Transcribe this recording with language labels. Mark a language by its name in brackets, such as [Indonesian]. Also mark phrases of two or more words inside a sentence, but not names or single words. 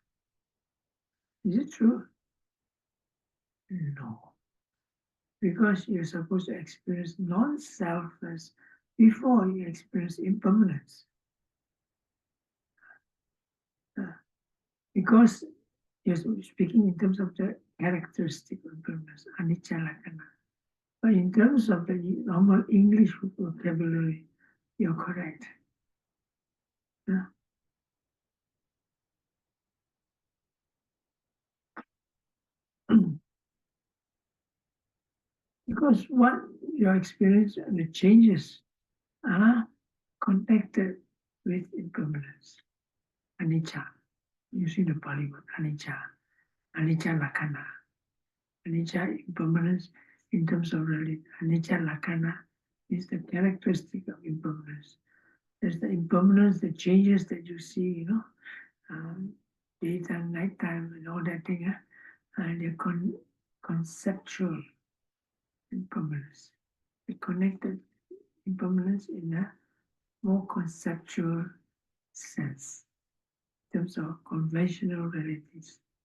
[English] Is it true? No. Because you're supposed to experience non-self first before you experience impermanence. Because you're speaking in terms of the characteristic of impermanence, [Pali] anicca lakkhana. [English] But in terms of the normal English vocabulary, you're correct. Because what your experience and the changes are connected with impermanence, anicca. Using the Pali word anicca, [Pali] anicca lakkhana. [English] Anicca, impermanence in terms of reality. [Pali] Anicca lakkhana [English] is the characteristic of impermanence. There's the impermanence, the changes that you see, daytime, nighttime, and all that thing, and the conceptual impermanence. The connected impermanence in a more conceptual sense, in terms of conventional realities.